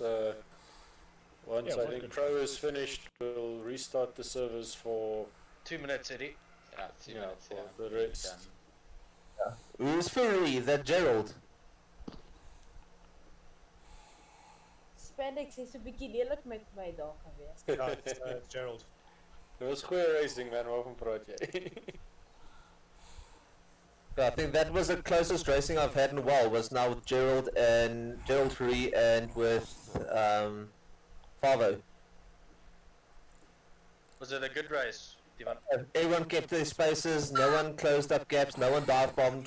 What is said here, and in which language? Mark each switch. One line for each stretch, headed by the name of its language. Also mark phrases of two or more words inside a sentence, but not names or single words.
English: Once I think Pro is finished, we'll restart the servers for 2 minutes, Eddie. Yeah, 2 minutes, for yeah. the rest. Who's Fury? Is that Gerald?
Afrikaans: Spandex is 'n bietjie lelik met my daar gewees. Ja,
English: it's Gerald. It was goeie racing man,
Afrikaans: waarvan praat jy?
English: I think that was the closest racing I've had in a while, was now with Gerald Fury and with Favo. Was it a good race, Divan? Everyone kept their spaces, no one closed up gaps, no one dive bombed.